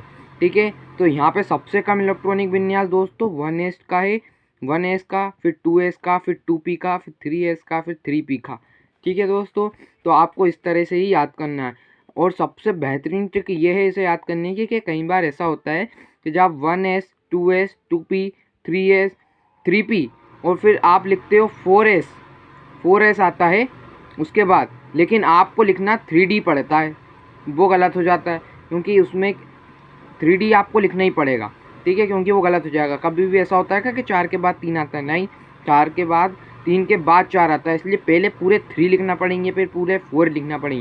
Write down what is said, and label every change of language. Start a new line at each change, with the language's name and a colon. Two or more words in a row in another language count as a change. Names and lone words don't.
Hindi: ठीक है, तो यहाँ पे सबसे कम इलेक्ट्रॉनिक विन्यास दोस्तों 1s का है, 1s का, फिर 2s का, फिर 2p का, फिर 3s का, फिर 3p का। ठीक है दोस्तों, तो आपको इस तरह से ही याद करना है। और सबसे बेहतरीन ट्रिक ये है इसे याद करने की कि कई बार ऐसा होता है कि जब 1s 2s 2p 3s 3p और फिर आप लिखते हो 4s आता है उसके बाद, लेकिन आपको लिखना 3d पड़ता है, वो गलत हो जाता है, क्योंकि उसमें 3d आपको लिखना ही पड़ेगा। ठीक है, क्योंकि वो गलत हो जाएगा। कभी भी ऐसा होता है कि 4 के बाद 3 आता है, नहीं, 4 के बाद 3 के बाद 4 आता है, इसलिए पहले पूरे 3 लिखना पड़ेंगे, फिर पूरे 4 लिखना पड़ेंगे।